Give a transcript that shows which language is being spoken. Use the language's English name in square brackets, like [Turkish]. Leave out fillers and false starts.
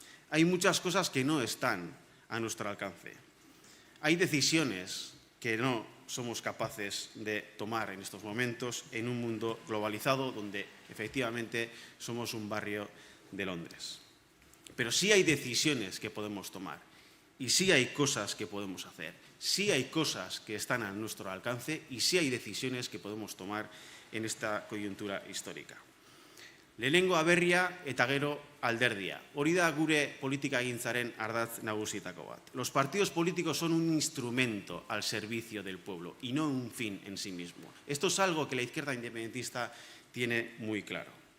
[Spanish] Hay muchas cosas que no están a nuestro alcance. Hay decisiones que no somos capaces de tomar en estos momentos en un mundo globalizado donde efectivamente somos un barrio de Londres. Pero sí hay decisiones que podemos tomar y sí hay cosas que podemos hacer, sí hay cosas que están a nuestro alcance y sí hay decisiones que podemos tomar en esta coyuntura histórica. [Basque] Lehenengo aberria eta gero alderdia. Hori da gure politikagintzaren ardatz nagusietako bat. [Spanish] Los partidos políticos son un instrumento al servicio del pueblo y no un fin en sí mismo. Esto es algo que la izquierda independentista tiene muy claro.